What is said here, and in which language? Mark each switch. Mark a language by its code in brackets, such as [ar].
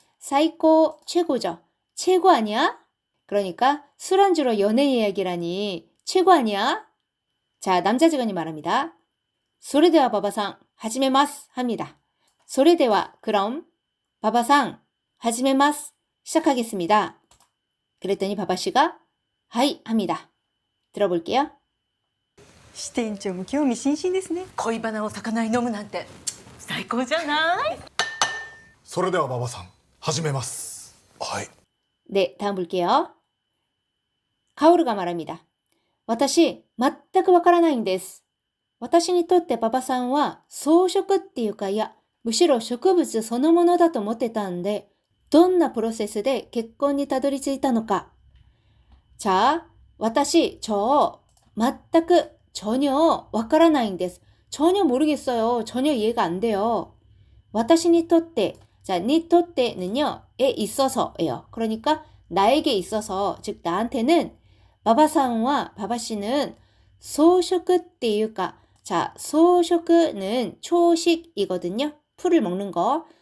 [ko] 사이코 최고죠. 최고 아니야? 그러니까 술안주로 연애 이야기라니 최고 아니야? 자, 남자 직원이 말합니다. [ja] 소레데와 바바상 하지메마스 [ko] 합니다. 소레데와 그럼 [ja] 바바상, 하지메마스. [ko] 시작하겠습니다. 그랬더니 바바씨가 하이 합니다. 들어볼게요. [ja] 支店長も興味津々ですね。恋バナを魚に飲むなんて最高じゃない？それでは馬場さん始めます。はい。 [ko] 네, 다음 볼게요. 가오르가 말합니다. [ja] 私、全くわからないんです。私にとって馬場さんは草食っていうか、いや、むしろ植物そのものだと思ってたんで、どんなプロセスで結婚にたどり着いたのか。 자, 私,全く, [ko] 전혀 [ja] わからないんです. [ko] 전혀 모르겠어요. 전혀 이해가 안 돼요. [ja] 私にとって, [ko] 자, 니とって는요, 에 있어서예요. 그러니까 나에게 있어서, 즉 나한테는 바바상과 바바씨는 소식 [ja] っていうか, [ko] 자, 소식은 초식이거든요. 풀을 먹는 거.